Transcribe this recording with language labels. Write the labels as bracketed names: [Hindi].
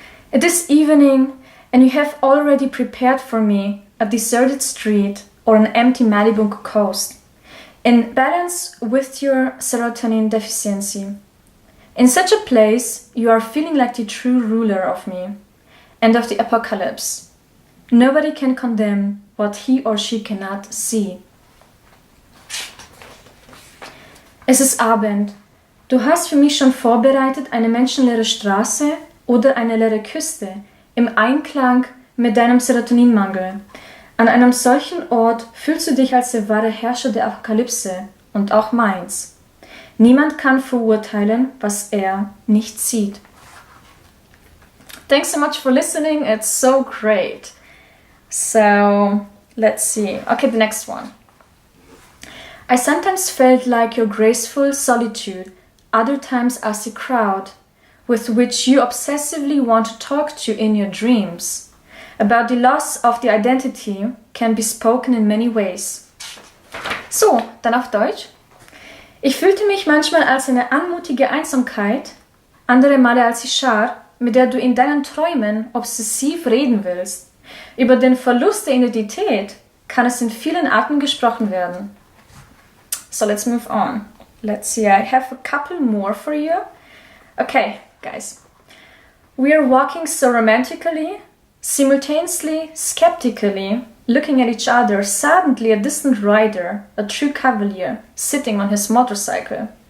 [English] It is evening and you have already prepared for me a deserted street or an empty Malibu coast, in balance with your serotonin deficiency. In such a place, you are feeling like the true ruler of me and of the apocalypse. Nobody can condemn what he or she cannot see. [German] Es ist Abend. Du hast für mich schon vorbereitet eine menschenleere Straße oder eine leere Küste im Einklang mit deinem Serotoninmangel. An einem solchen Ort fühlst du dich als der wahre Herrscher der Apokalypse und auch meins. Niemand kann verurteilen, was er nicht sieht. [English] Thanks so much for listening. It's so great. So, let's see. Okay, the next one. I sometimes felt like your graceful solitude, other times as the crowd, with which you obsessively want to talk to in your dreams. About the loss of the identity can be spoken in many ways. [German] So, dann auf Deutsch. Ich fühlte mich manchmal als eine anmutige Einsamkeit, andere Male als die Schar, mit der du in deinen Träumen obsessiv reden willst. Über den Verlust der Identität kann es in vielen Arten gesprochen werden. [English] So let's move on. Let's see, I have a couple more for you. Okay, guys. We are walking so romantically, simultaneously, skeptically, looking at each other, suddenly a distant rider, a true cavalier, sitting on his motorcycle.